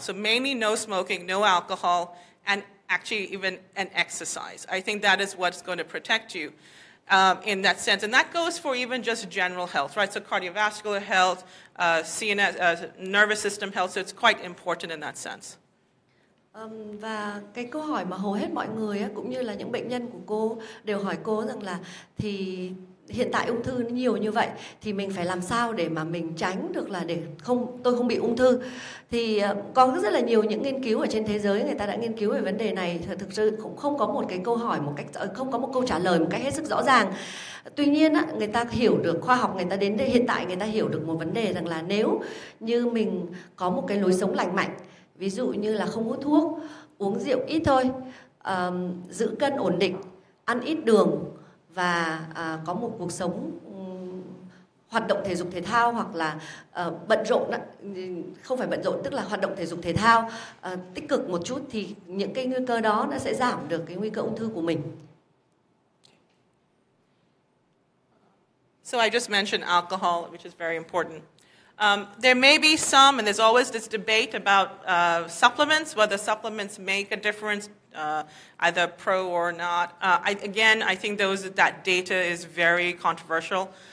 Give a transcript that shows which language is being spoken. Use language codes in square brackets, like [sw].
[en] So mainly no smoking, no alcohol, and actually even an exercise. I think that is what's going to protect you in that sense. And that goes for even just general health, right? So cardiovascular health, CNS, nervous system health, so it's quite important in that sense. [vi] Và cái câu hỏi mà hầu hết mọi người cũng như là những bệnh nhân của cô đều hỏi cô rằng là thì hiện tại ung thư nhiều như vậy thì mình phải làm sao để mà mình tránh được là tôi không bị ung thư. Thì có rất là nhiều những nghiên cứu ở trên thế giới người ta đã nghiên cứu về vấn đề này. Thực sự cũng không có một cái câu hỏi không có một câu trả lời một cách hết sức rõ ràng. Tuy nhiên người ta hiểu được, khoa học người ta đến đây hiện tại người ta hiểu được một vấn đề rằng là nếu như mình có một cái lối sống lành mạnh, ví dụ như là không hút thuốc, uống rượu ít thôi, giữ cân ổn định, ăn ít đường và có một cuộc sống hoạt động thể dục thể thao hoặc là bận rộn, không phải bận rộn tức là hoạt động thể dục thể thao tích cực một chút, thì những cái nguy cơ đó nó sẽ giảm được cái nguy cơ ung thư của mình. [en] So I just mentioned alcohol, which is very important. There may be some, and there's always this debate about supplements, whether supplements make a difference, either pro or not. I think that data is very controversial.